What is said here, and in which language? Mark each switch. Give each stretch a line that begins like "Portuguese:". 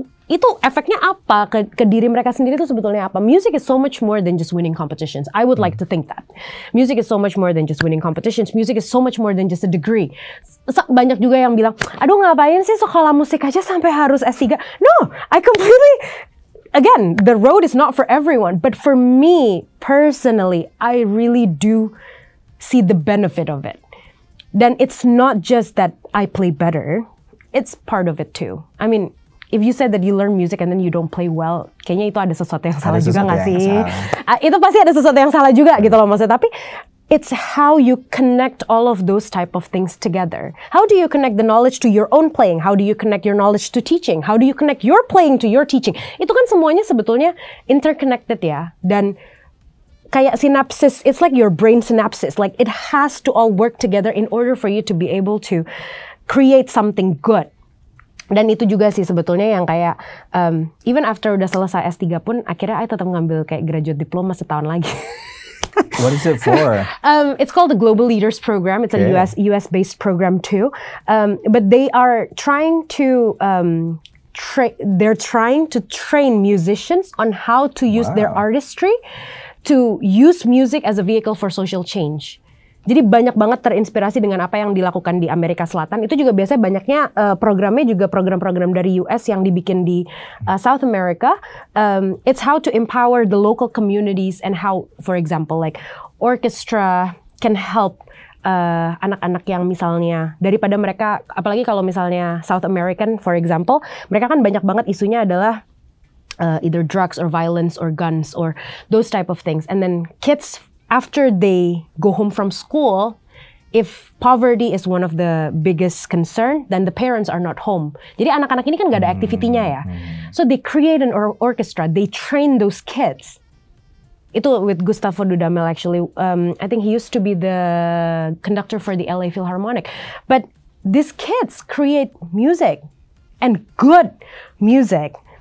Indonesian: Itu efeknya apa ke diri mereka sendiri itu sebetulnya apa?
English: Music is so much more than just winning competitions. I would like to think that. Music is so much more than just winning competitions. Music is so much more than just a degree.
Indonesian: Banyak juga yang bilang, aduh ngapain sih sekolah musik aja sampai harus S3?
English: No, I completely... Again, the road is not for everyone. But for me, personally, I really do see the benefit of it. Then it's not just that I play better. It's part of it too. I mean, if you said that you learn music and then you don't play well,
Indonesian: kayaknya itu ada sesuatu yang salah juga nggak sih? Itu pasti ada sesuatu yang salah juga gitu loh maksudnya. Tapi
English: it's how you connect all of those type of things together. How do you connect the knowledge to your own playing? How do you connect your knowledge to teaching? How do you connect your playing to your teaching?
Indonesian: Itu kan semuanya sebetulnya interconnected ya. Dan kayak
English: synapses, it's like your brain synapses. Like it has to all work together in order for you to be able to create something good.
Indonesian: Dan itu juga sih sebetulnya yang kayak even after udah selesai S3 pun akhirnya I tetap ngambil kayak graduate diploma setahun lagi.
English: What is it for? It's called the Global Leaders Program. It's a US based program too. But they are trying to they're trying to train musicians on how to use their artistry to use music as a vehicle for social change.
Indonesian: Jadi banyak banget terinspirasi dengan apa yang dilakukan di Amerika Selatan. Itu juga biasanya banyaknya programnya juga program-program dari US yang dibikin di South America.
English: It's how to empower the local communities and how, for example, like orchestra can help
Indonesian: anak-anak yang misalnya daripada mereka, apalagi kalau misalnya
English: South American, for example,
Indonesian: mereka kan banyak banget isunya adalah
English: either drugs or violence or guns or those type of things. And then kids, after they go home from school, if poverty is one of the biggest concern, then the parents are not home.
Indonesian: Jadi anak-anak ini kan gak ada activity-nya ya.
English: So they create an orchestra, they train those kids. Itu with Gustavo Dudamel actually. I think he used to be the conductor for the LA Philharmonic. But these kids create music and good music.